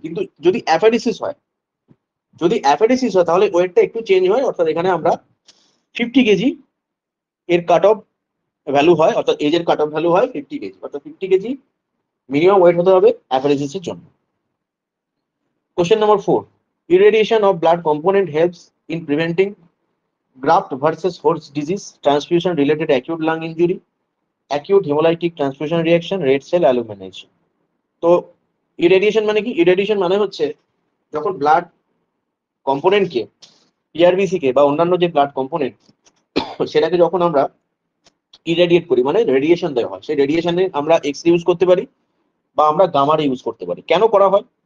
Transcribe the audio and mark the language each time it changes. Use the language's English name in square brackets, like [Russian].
[Bangla] কিন্তু যদি অ্যাফেডিসিস হয়, তাহলে ওয়েটটা একটু চেঞ্জ হয়, অর্থাৎ এখানে আমরা 50 কেজি এর কাট অফ ভ্যালু হয়, অর্থাৎ এজের কাট অফ ভ্যালু হয় 50 কেজি, অর্থাৎ 50 কেজি মিনিমাম ওয়েট হতে হবে অ্যাফেডিসিসের জন্য। [English] Question number 4. Irradiation of blood component helps in preventing graft versus host disease, transfusion related acute lung injury, acute hemolytic transfusion reaction, red cell illumination. [Bangla] তো irradiation মানে কি? Irradiation মানে হচ্ছে যখন ব্লাড কম্পোনেন্টকে, পিআরবিসি কে বা অন্যান্য যে ব্লাড কম্পোনেন্ট, সেটাকে যখন আমরা ইরেডিয়েট করি, মানে রেডিয়েশন দেওয়া হয়, সেই রেডিয়েশনে আমরা এক্স ইউজ করতে পারি বা আমরা গামার ইউজ করতে পারি। কেন করা হয়?